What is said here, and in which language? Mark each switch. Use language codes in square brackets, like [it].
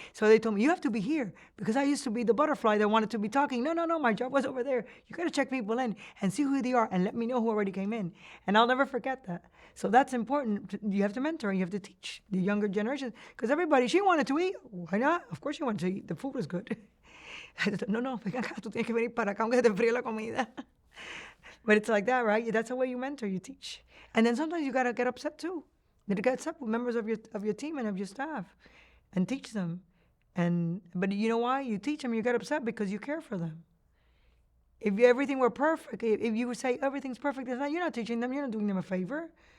[en] So they told me, you have to be here. Because I used to be the butterfly that wanted to be talking. No, no, no, my job was over there. You got to check people in and see who they are and let me know who already came in. And I'll never forget that. So that's important. You have to mentor, you have to teach the younger generations. Because everybody, she wanted to eat. Why not? Of course she wanted to eat. The food was good. [es] No, no, ven acá, tú tienes que venir para acá aunque te fríe la comida. [en] But it's like that, right? That's the way you mentor, you teach. And then sometimes you gotta get upset too. You gotta get upset with members of your team and of your staff and teach them. But you know why? You teach them, you get upset because you care for them. If everything were perfect, if you would say everything's perfect, it's not, you're not teaching them, you're not doing them a favor.